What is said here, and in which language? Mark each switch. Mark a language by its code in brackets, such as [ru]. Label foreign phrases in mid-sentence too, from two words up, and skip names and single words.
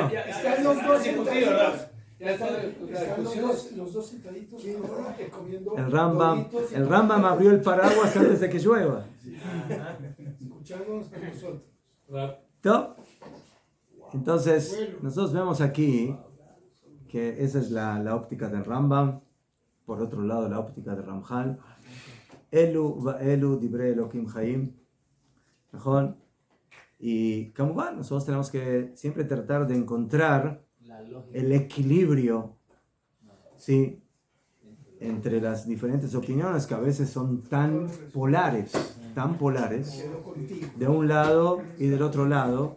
[es] Están los dos sentaditos. Están los dos sentaditos ahora comiendo doritos y El Rambam abrió el paraguas antes de que llueva. escuchándonos con nosotros. ¿Todo? Entonces, nosotros vemos aquí que esa es la óptica del Rambam. Por otro lado, la óptica del Ramjal. [he] אלו ואלו דברי אלהים חיים. [es] ¿Mejor? Y como bueno, nosotros tenemos que siempre tratar de encontrar el equilibrio, ¿sí?, entre las diferentes opiniones que a veces son tan polares, de un lado y del otro lado.